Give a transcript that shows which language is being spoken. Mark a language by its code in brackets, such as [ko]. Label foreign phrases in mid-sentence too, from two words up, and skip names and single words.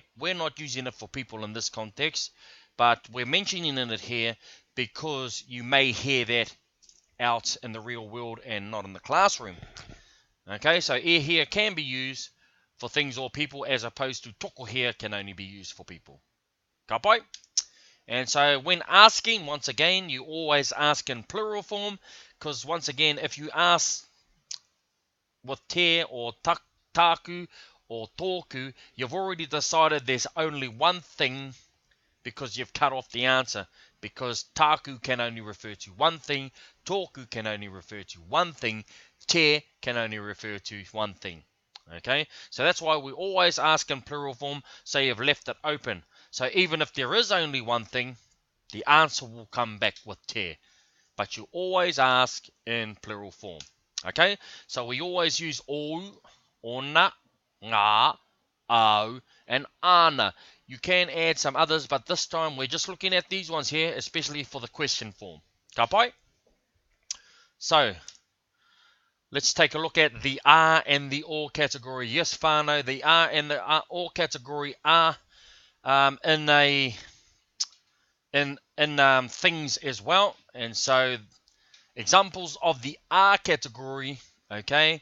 [en] We're not using it for people in this context, but we're mentioning it here because you may hear that out in the real world and not in the classroom. Okay, so here can be used for things or people, as opposed to toko here can only be used for people. [mi] Ka pai? [en] And so when asking, once again, you always ask in plural form, because once again, if you ask with te or taku or tōku, you've already decided there's only one thing because you've cut off the answer, because taku can only refer to one thing, tōku can only refer to one thing, te can only refer to one thing. Okay, so that's why we always ask in plural form, so you've left it open. So even if there is only one thing, the answer will come back with te, but you always ask in plural form. Okay, so we always use [mi] o, ona, ngā, au, [en] and ana. You can add some others, but this time we're just looking at these ones here, especially for the question form. [mi] Ka pai? [en] So, let's take a look at the are and the or category. Yes, whānau, the are and the or category are in things as well. And so, examples of the are category, okay?